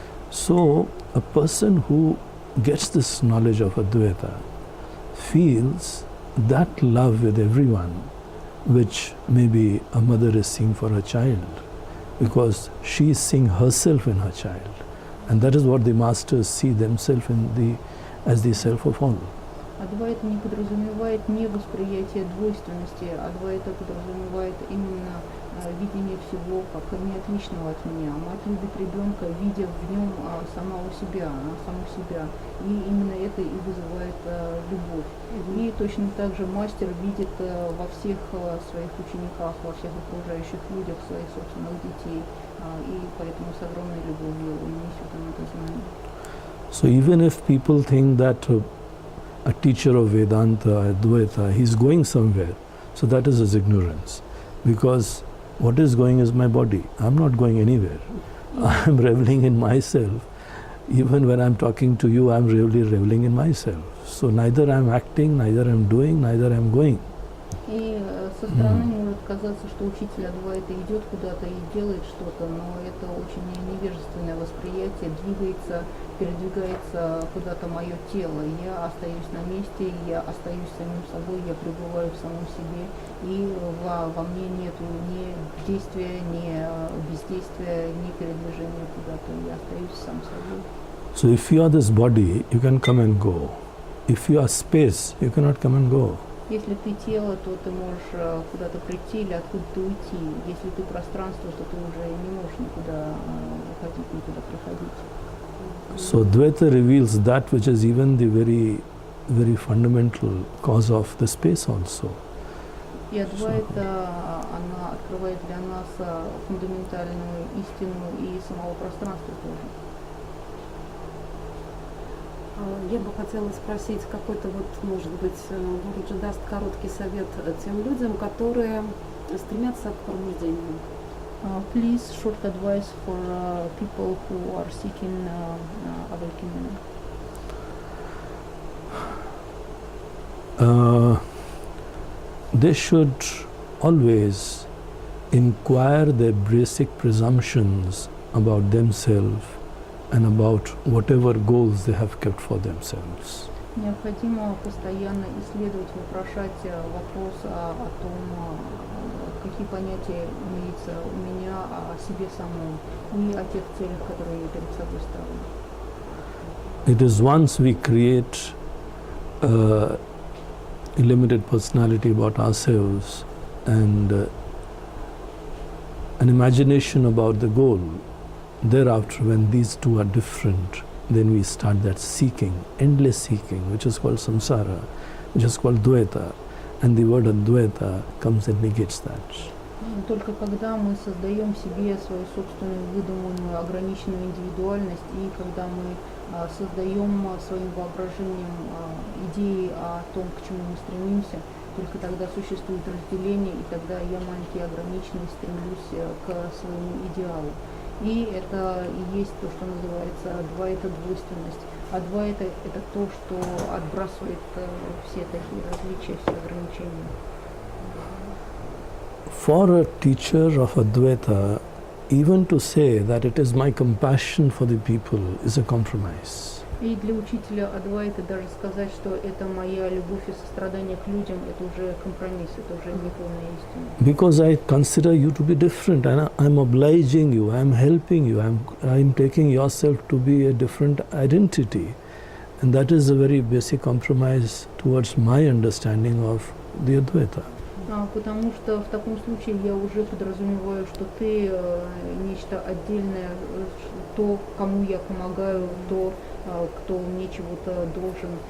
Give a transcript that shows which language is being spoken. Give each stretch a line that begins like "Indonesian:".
English: So, a person who gets this knowledge of Advaita feels that love with everyone, which maybe a mother is seeing for her child, because she is seeing herself in her child, and that is what the masters see themselves as the self of all.
Russian: Адвайта не подразумевает не восприятие двойственности, Адвайта подразумевает именно видение всего как не отличного от меня. Мать любит ребенка, видя в нем самого себя, саму себя. И именно это и вызывает любовь. И точно так же мастер видит во всех своих учениках, во всех окружающих людях своих собственных детей. И поэтому с огромной любовью он несет им это знание.
English: So even if people think that a teacher of Vedanta, Advaita, he's going somewhere. So that is his ignorance. Because what is going is my body. I'm not going anywhere. I'm reveling in myself. Even when I'm talking to you, I'm really reveling in myself. So neither I'm acting, neither I'm doing, neither I'm going.
Russian: И со стороны может казаться, что учитель Адвайта идет куда-то и делает что-то, но это очень невежественное восприятие, двигается, передвигается куда-то мое тело. Я остаюсь на месте, я остаюсь самим собой, я пребываю в самом себе, и во мне нету ни действия, ни бездействия, ни передвижения куда-то, я остаюсь сам собой.
English: So if you are this body, you can come and go. If you are space, you cannot come and go.
Russian: Если ты тело, то ты можешь куда-то прийти или откуда-то уйти. Если ты пространство, то ты уже не можешь никуда уходить, никуда приходить.
English: So Dvaita reveals that which is even the very fundamental cause of the space also.
Russian: И Адвайта, она открывает для нас фундаментальную истину и самого пространства тоже. Я бы хотела спросить, какой-то вот, может быть, Гуруджи даст короткий совет тем людям, которые стремятся к пробуждению.
English: Please, short advice for people who are seeking awakening. They should always inquire their basic presumptions about themselves and about whatever goals they have kept for themselves.
Russian: Необходимо постоянно исследовать, вопрошать вопрос о том, какие понятия имеются у меня о себе самом и о тех целях, которые я перед собой ставлю.
English: It is once we create a limited personality about ourselves and an imagination about the goal. Thereafter, when these two are different, then we start that seeking, endless seeking, which is called samsara, which is called dvaita, and the word advaita comes and negates that.
Russian: Только когда мы создаем себе свою собственную выдуманную ограниченную индивидуальность, и когда мы создаем своим воображением идеи о том, к чему мы стремимся, только тогда существует разделение, и тогда я маленький ограниченный стремлюсь к своему идеалу. И это и есть то, что называется адвайта, двойственность. Адвайта – это то, что отбрасывает все такие различия, все ограничения.
English: For a teacher of Advaita, even to say that it is my compassion for the people is a compromise.
Russian: И для учителя Адвайты даже сказать, что это моя любовь и сострадание к людям, это уже компромисс, это уже неполная истина.
English: Because I consider you to be different, and I'm obliging you, I'm helping you, I'm taking yourself to be a different identity. And that is a very basic compromise towards my understanding of the Advaita.
Russian: Потому что в таком случае я уже подразумеваю, что ты нечто отдельное, то, кому я помогаю, то, кто мне чего-то должен.